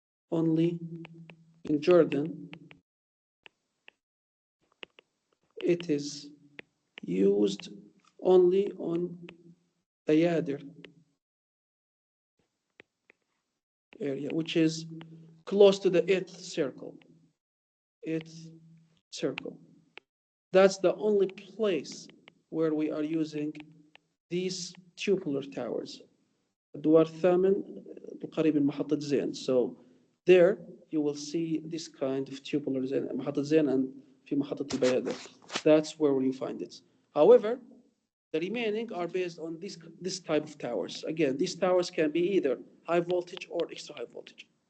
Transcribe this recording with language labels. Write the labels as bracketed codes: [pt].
[en] Only in Jordan, it is used only on Bayadir area, which is close to the eighth circle. Eighth circle. That's the only place where we are using these tubular towers. [ar] الدوار الثامن القريب من محطة زين. [en] So there you will see this kind of tubular [ar] زين, محطة زين [en] and [ar] في محطة البيادر. [en] That's where you find it. However, the remaining are based on this type of towers. Again, these towers can be either high voltage or extra high voltage.